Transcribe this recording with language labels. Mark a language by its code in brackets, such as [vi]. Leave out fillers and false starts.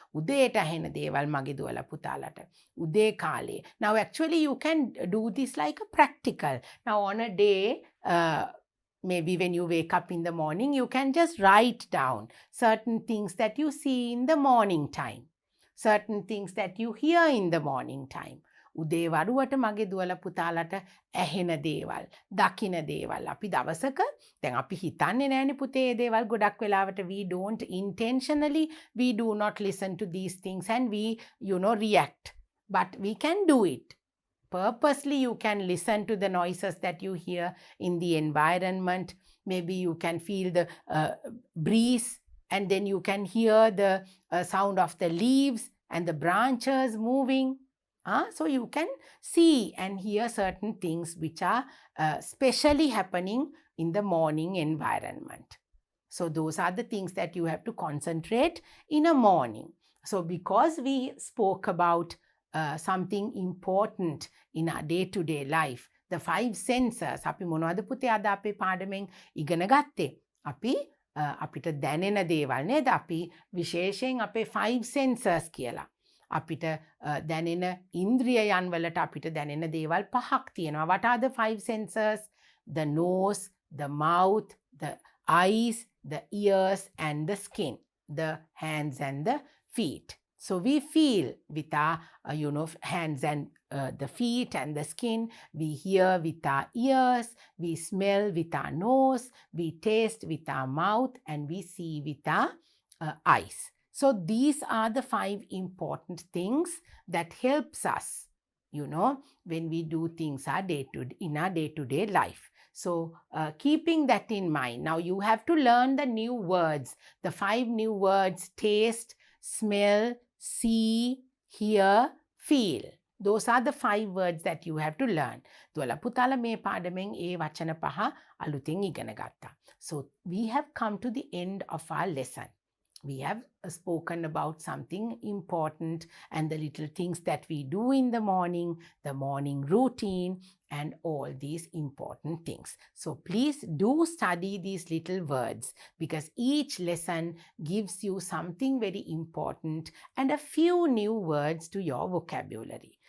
[si] උදේට ඇහෙන දේවල් මගේ දුවලා පුතාලට. උදේ කාලේ. [en] Now actually you can do this like a practical. Now on a day, maybe when you wake up in the morning, you can just write down certain things that you see in the morning time. Certain things that you hear in the morning time. [si] උදේ වරුවට මගේ දුවල පුතාලට ඇහෙන දේවල්, දකින දේවල්. අපි දවසක දැන් අපි හිතන්නේ නෑනේ පුතේ ඒ දේවල් ගොඩක් වෙලාවට [en] we don't intentionally, we do not listen to these things and we, react. But we can do it. Purposely you can listen to the noises that you hear in the environment. Maybe you can feel the breeze, and then you can hear the sound of the leaves and the branches moving. So you can see and hear certain things which are specially happening in the morning environment. So those are the things that you have to concentrate in a morning. So because we spoke about something important in our day-to-day life, the 5 senses, [si] අපි මොනවද පුතේ අද අපේ පාඩමෙන් ඉගෙන ගත්තේ? අපි අපිට දැනෙන දේවල් නේද? අපි විශේෂයෙන් අපේ 5 senses කියලා. අපිට දැනෙන ඉන්ද්‍රියයන් වලට අපිට දැනෙන දේවල් 5ක් තියෙනවා. [en] What are the 5 senses? The nose, the mouth, the eyes, the ears and the skin, the hands and the feet. So we feel with our hands and the feet and the skin. We hear with our ears, we smell with our nose, we taste with our mouth, and we see with our eyes. So these are the 5 important things that helps us, when we do things in our day-to-day life. So keeping that in mind, now you have to learn the new words, the 5 new words: taste, smell, see, hear, feel. Those are the 5 words that you have to learn. [si] දුවලා පුතාලා මේ පාඩමෙන් ඒ වචන 5 අලුතින් ඉගෙන ගත්තා. [en] So we have come to the end of our lesson. We have spoken about something important and the little things that we do in the morning routine, and all these important things. So please do study these little words, because each lesson gives you something very important and a few new words to your vocabulary.